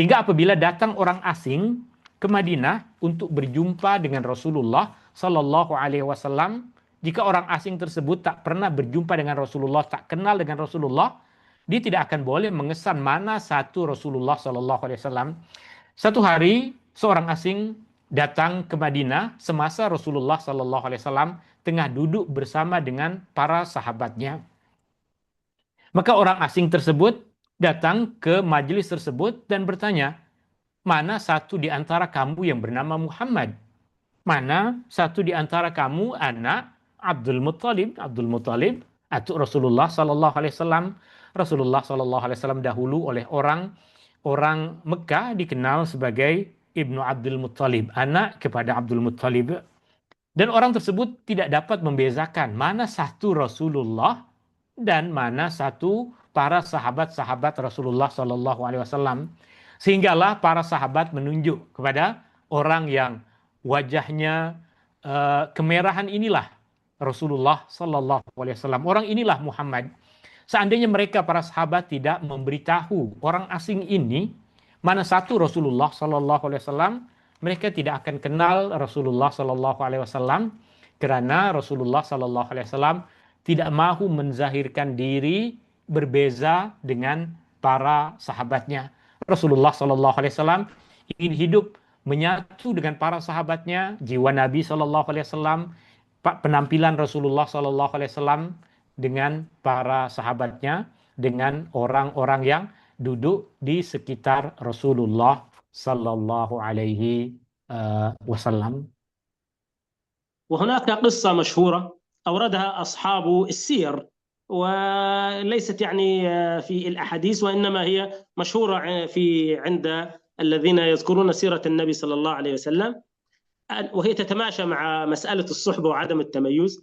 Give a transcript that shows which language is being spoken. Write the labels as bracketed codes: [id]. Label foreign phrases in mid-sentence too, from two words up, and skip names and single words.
[ms] Sehingga apabila datang orang asing ke Madinah untuk berjumpa dengan Rasulullah [ar] صلى الله عليه وسلم. [ms] Jika orang asing tersebut tak pernah berjumpa dengan Rasulullah, tak kenal dengan Rasulullah, dia tidak akan boleh mengesan mana satu Rasulullah [ar] صلى الله عليه وسلم. [ms] Satu hari seorang asing datang ke Madinah semasa Rasulullah [ar] صلى الله عليه وسلم [ms] tengah duduk bersama dengan para sahabatnya. Maka orang asing tersebut datang ke majelis tersebut dan bertanya, mana satu di antara kamu yang bernama Muhammad? Mana satu di antara kamu anak Abdul Muttalib? Abdul Muttalib atau Rasulullah [ar] صلى الله عليه وسلم. [ms] Rasulullah [ar] صلى الله عليه وسلم [ms] dahulu oleh orang Mekah dikenal sebagai Ibnu Abdul Muttalib, anak kepada Abdul Muttalib. Dan orang tersebut tidak dapat membezakan mana satu Rasulullah dan mana satu para sahabat-sahabat Rasulullah [ar] صلى الله عليه وسلم. [ms] Sehinggalah para sahabat menunjuk kepada orang yang wajahnya kemerahan, inilah Rasulullah [ar] صلى الله عليه وسلم. [ms] Orang inilah Muhammad. Seandainya mereka para sahabat tidak memberitahu orang asing ini mana satu Rasulullah [ar] صلى الله عليه وسلم, [ms] mereka tidak akan kenal Rasulullah [ar] صلى الله عليه وسلم, [ms] karena Rasulullah [ar] صلى الله عليه وسلم [ms] tidak mahu menzahirkan diri berbeza dengan para sahabatnya. Rasulullah [ar] صلى الله عليه وسلم [ms] ingin hidup menyatu dengan para sahabatnya. Jiwa Nabi [ar] صلى الله عليه وسلم, [ms] penampilan Rasulullah [ar] صلى الله عليه وسلم [ms] dengan para sahabatnya, dengan orang-orang yang duduk di sekitar Rasulullah [ar] صلى الله عليه وسلم. وهناك قصة مشهورة أوردها أصحاب السير، وليست يعني في الأحاديث، وإنما هي مشهورة عند الذين يذكرون سيرة النبي صلى الله عليه وسلم، وهي تتماشى مع مسألة الصحبة وعدم التميز.